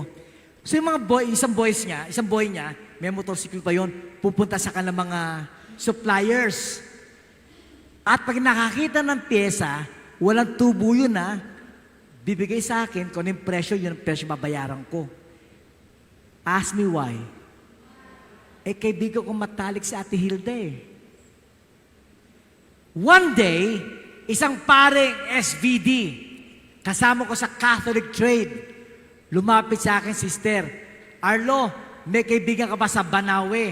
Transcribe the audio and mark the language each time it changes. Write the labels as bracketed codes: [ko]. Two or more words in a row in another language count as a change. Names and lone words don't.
[tl] So yung mga boy, isang boy niya, may motorsiklo pa yun, pupunta sa kanilang mga suppliers. At pag nakakita ng piyesa, walang tubo yun ha, bibigay sa akin kung yung presyo, yun ang presyo babayaran ko. [en] Ask me why. [tl] Eh, kaibigan ko matalik si Ate Hilda eh. [en] One day, [tl] isang paring SVD, kasama ko sa Catholic trade, lumapit sa akin, sister, Arlo, may kaibigan ka ba sa Banawe?